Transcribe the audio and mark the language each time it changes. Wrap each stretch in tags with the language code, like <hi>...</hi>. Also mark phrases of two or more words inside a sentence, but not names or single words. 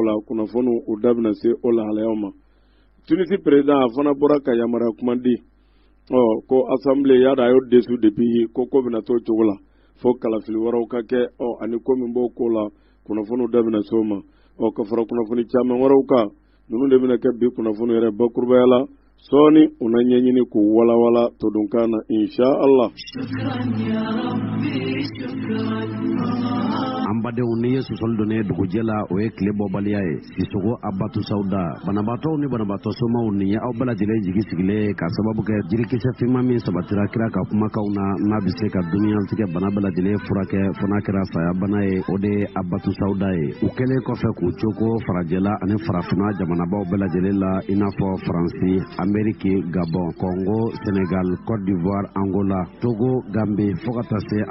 <bm>la kunnafoni o da bɛna se o lahalayaw ma Tunisi président a fana bɔra ka yamaruya kuma di ko assemblée y'a a y'o desu depuis ko bɛna to cogo la fo kalafili wɛrɛw ka kɛ ani ko min b'o ko la kunnafoni da bɛna se o ma ka fara kunnafoni caman wɛrɛw kan ninnu de bɛna kɛ bi kunnafoni yɛrɛ bakurubaya la sɔɔni u na ɲɛɲini k'u walawala to don kan na</bm> <ar>إن شاء الله.</ar> <bm>an badenw ni ye sɔsɔli donnen dugujɛ la o ye tile bɔbaliya ye Sisoko Abatu Sauda banabaatɔw ni banabaatɔ somaw nin ye aw bɛɛ lajɛlen jigi sigilen ka sababu kɛ jirikisɛ finman min sabatira kira ka kumakanw na n'a bɛ se ka duniyatigɛ bana bɛɛ lajɛlen furakɛ fo n'a kɛra saya bana ye o de ye Abatu Sauda ye u kɛlen kɔfɛ k'u cogo farajɛla ani farafinna jamanabaw bɛɛ lajɛlen la i n'a fɔ Faransi, Amérique, Gabon, Congo, Sénégal, Côte d'Ivoire, Angola, Togo, Gambie fo ka taa se</bm>